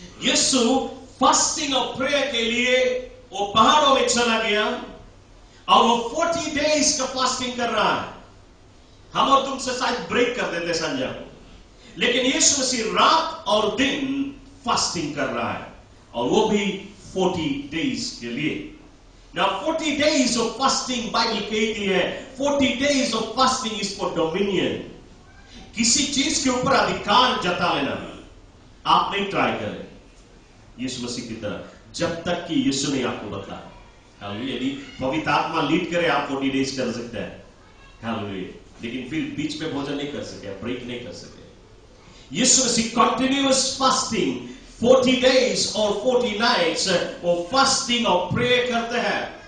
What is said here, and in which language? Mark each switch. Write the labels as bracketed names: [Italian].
[Hindi] यीशु fasting और prayer के लिए वो पहाड़ों में चला गया और वो 40 डेज का फास्टिंग कर रहा है। हम और तुमसे शायद ब्रेक कर देते संजय को, लेकिन यीशु मसीह रात और दिन फास्टिंग कर रहा है, और वो भी 40 डेज के लिए। [English] Now 40 days of fasting, [Hindi] Bible कहती है [English] 40 days of fasting is for dominion। [Hindi] किसी चीज के ऊपर अधिकार जता लेना। आप नहीं ट्राई करें यीशु मसीह की तरह, जब तक कि यीशु ने आपको बताया। यदि पवित्र आत्मा लीड करे, आप 40 डेज कर सकते हैं। हालेलुया। लेकिन फिर बीच में भोजन नहीं कर सके, ब्रेक नहीं कर सके। यीशु मसीह कंटिन्यूअस फास्टिंग 40 डेज और 40 नाइट्स वो फास्टिंग और प्रेयर करते हैं।